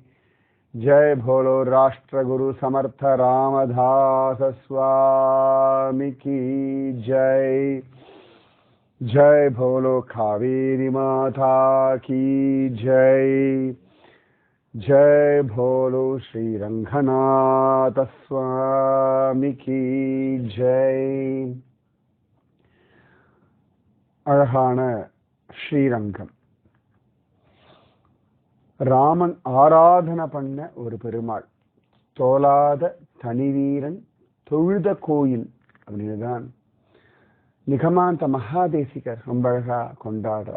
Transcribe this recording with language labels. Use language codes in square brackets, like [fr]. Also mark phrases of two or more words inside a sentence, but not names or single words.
[hi] जय भोलो राष्ट्रगुरु समर्थ रामदास स्वामी की जय। जय भोलो कावेरी माता की जय। जय भोलो श्री रंगनाथ स्वामी की जय। [ta] அழகான ஸ்ரீரங்கம். ராமன் ஆராதனை பண்ண ஒரு பெருமாள், தோலாத தனிவீரன் தொழுத கோயில் அப்படின்னு தான் நிகமாந்த மகாதேசிகர் ரொம்ப அழகா கொண்டாடுறார்.